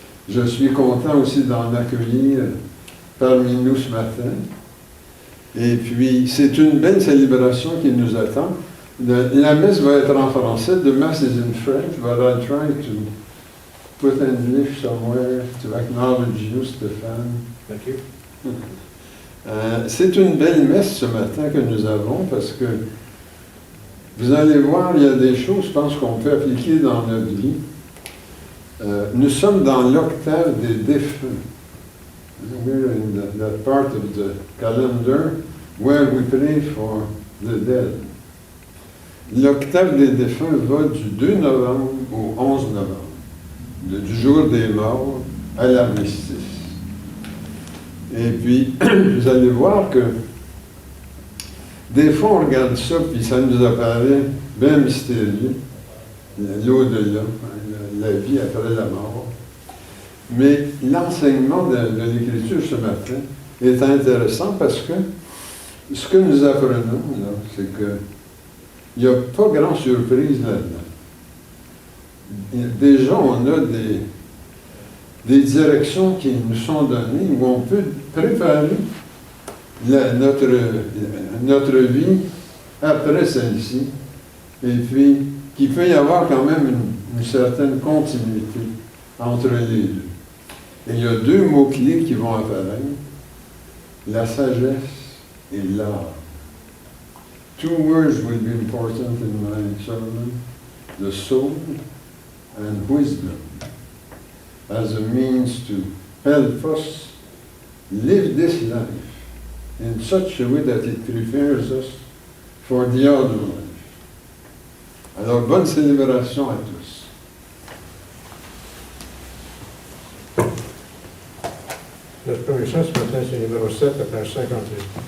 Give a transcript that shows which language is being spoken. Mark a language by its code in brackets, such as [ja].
[fr] Je suis content aussi d'en accueillir parmi nous ce matin. Et puis, c'est une belle célébration qui nous attend. La messe va être en français. [en] The Mass is in French, but I'll try to put English somewhere to acknowledge you, Stéphane. Thank you. [fr] C'est une belle messe ce matin que nous avons parce que vous allez voir, il y a des choses, je pense, qu'on peut appliquer dans notre vie. Nous sommes dans l'octave des défunts. [en] We're in that part of the calendar where we pray for the dead. [fr] L'octave des défunts va du 2 novembre au 11 novembre, du jour des morts à l'armistice. Et puis, vous allez voir que des fois on regarde ça, puis ça nous apparaît bien mystérieux, l'au-delà, la vie après la mort. Mais l'enseignement de l'Écriture ce matin est intéressant parce que ce que nous apprenons, c'est qu'il n'y a pas grande surprise là-dedans. Déjà, on a des directions qui nous sont données où on peut préparer notre vie après celle-ci. Et puis, qu'il peut y avoir quand même une certaine continuité entre les deux. Et il y a deux mots-clés qui vont apparaître, la sagesse et l'art. [en] Two words will be important in my sermon, the soul and wisdom, as a means to help us live this life in such a way that it prepares us for the other life. [fr] Alors, bonne célébration à tous. Notre premier chant ce matin, c'est numéro 7, la page 58.